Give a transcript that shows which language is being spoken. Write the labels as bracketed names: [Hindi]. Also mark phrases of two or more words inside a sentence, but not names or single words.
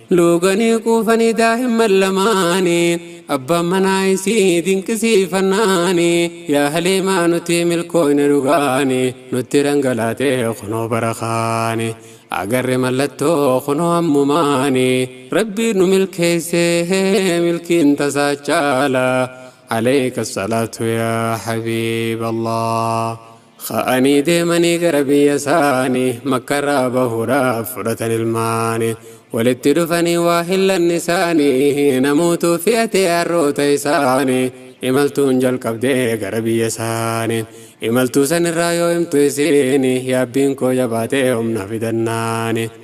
[Oromo] Luuganii quufanii daa'imman lamaani, abbaan manaa isii dinqisiifannaani, yaa Haliimaa nuti milkoone dhugaani, nutti dhangalaatee kunoo barakaani. Agarre mallattoo kunoo ammumaani, Rabbi nu milkeessee milkiin tasaa caala. [Arabic] عليك الصلاة يا حبيب الله. [Oromo] Ka'anii deemanii gara biyya isaanii, Makka irraa bahuudhaaf fudhatan ilmaani. Walitti dhufanii waa hillan isaanii, namuutu fe'atee harroota isaanii. Imaltuun jalqabdee gara biyya isaanii. Imaltuu san irraa yoo himtu isiini, yaabbiin koo jabaatee humna fidannaani.